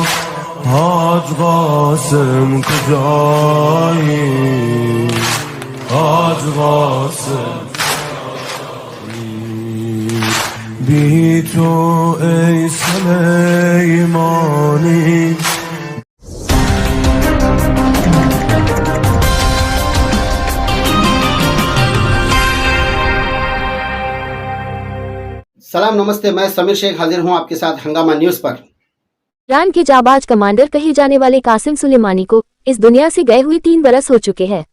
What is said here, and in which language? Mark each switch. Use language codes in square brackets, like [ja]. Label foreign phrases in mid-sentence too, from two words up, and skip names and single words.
[fa] حاج قاسم کجایی؟ حاج قاسم بی تو ای سلیمانی. [hi] सलाम नमस्ते, मैं समीर शेख हाजिर हूं आपके साथ हंगामा न्यूज पर। ईरान के जाबाज कमांडर कहे जाने वाले कासिम सुलेमानी को इस दुनिया से गए हुए 3 बरस हो चुके हैं।